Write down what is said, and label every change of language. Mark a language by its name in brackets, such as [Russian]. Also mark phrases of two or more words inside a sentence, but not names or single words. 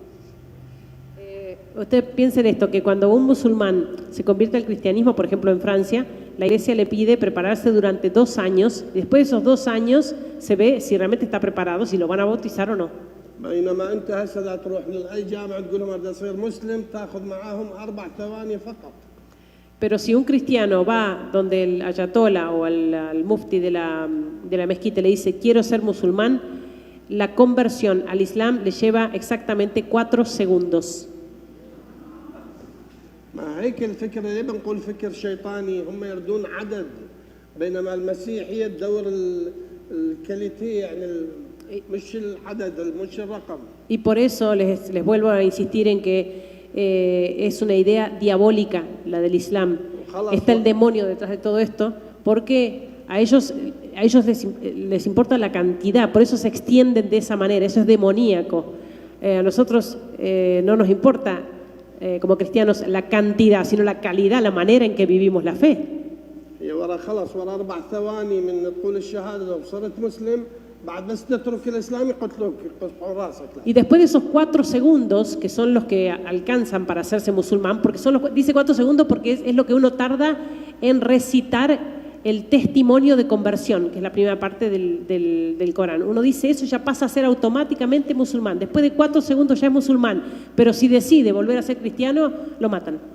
[Spanish] Usted piensa en esto, que cuando un musulmán se convierte al cristianismo, por ejemplo en Francia, la iglesia le pide prepararse durante 2 años, y después de esos 2 años se ve si realmente está preparado, si lo van a bautizar o no. [Arabic] بينما أنت هسه إذا تروح لأي جامعة تقول لهم بدي أصير مسلم تاخذ معاهم 4 ثواني فقط. [Spanish] Pero si un cristiano va donde el ayatollah o al mufti de la mezquita le dice quiero ser musulmán, la conversión al Islam le lleva exactamente 4 segundos. [Arabic] ما هيك الفكر اللي بنقول فكر شيطاني، هم يردون عدد بينما المسيحية تدور الكاليتي يعني مش العدد مش الرقم. [Spanish] Y por eso les vuelvo a insistir en que es una idea diabólica la del Islam. Está el demonio detrás de todo esto porque a ellos les importa la cantidad, por eso se extienden de esa manera, eso es demoníaco. A nosotros no nos importa como cristianos la cantidad, sino la calidad, la manera en que vivimos la fe. [Arabic] ورا خلص ورا 4 ثواني من تقول الشهادة لو صرت مسلم بعد بس تترك الإسلام يقتلوك يقطعوا راسك. [Spanish] Y después de esos 4 segundos, que son los que alcanzan para hacerse musulmán, porque dice 4 segundos porque es lo que uno tarda en recitar el testimonio de conversión, que es la primera parte del Corán. Uno dice eso, ya pasa a ser automáticamente musulmán. Después de 4 segundos ya es musulmán, pero si decide volver a ser cristiano, lo matan.